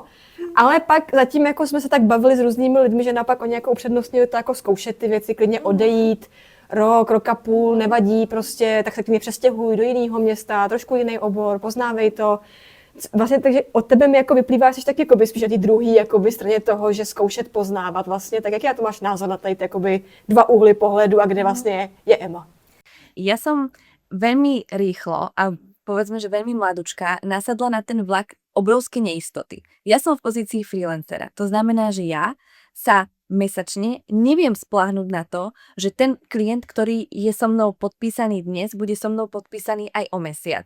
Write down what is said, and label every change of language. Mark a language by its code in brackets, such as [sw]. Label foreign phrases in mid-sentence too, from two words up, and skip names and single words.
[cs] Ale pak zatím jako jsme se tak bavili s různými lidmi, že naopak oni jako upřednostnili to jako zkoušet ty věci, klidně odejít, rok a půl, nevadí prostě, tak se k mě přestěhuj do jiného města, trošku jiný obor, poznávej to. Vlastně takže od tebe mi jako vyplývá, že tak jakoby spíš na té druhé jakoby straně toho, že zkoušet poznávat vlastně, tak jak já to máš názor na tady jakoby 2 úhly pohledu a kde vlastně je Emma? [sk] Ja som veľmi rýchlo a povedzme, že veľmi mladučka nasadla na ten vlak obrovské neistoty. Ja som v pozícii freelancera. To znamená, že ja sa mesačne neviem spláhnuť na to, že ten klient, ktorý je so mnou podpísaný dnes, bude so mnou podpísaný aj o mesiac.